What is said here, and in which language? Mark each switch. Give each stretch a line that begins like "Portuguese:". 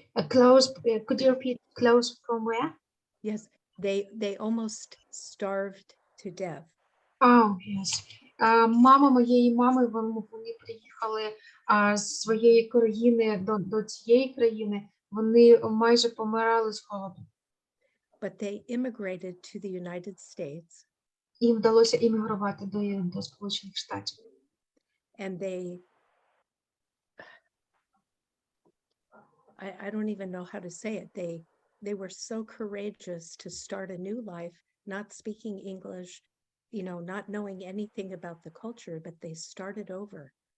English: Close, could you repeat close from where? Yes, they almost starved to death. Oh, yes.
Ukrainian: Мама моєї мами, вони приїхали з своєї країни до цієї країни, вони майже помирали з голоду.
English: But they immigrated to the United States.
Ukrainian: Їм вдалося іммігрувати до Сполучених Штатів.
English: And I don't even know how to say it. They were so courageous to start a new life, not speaking English, not knowing anything about the culture, but they started over.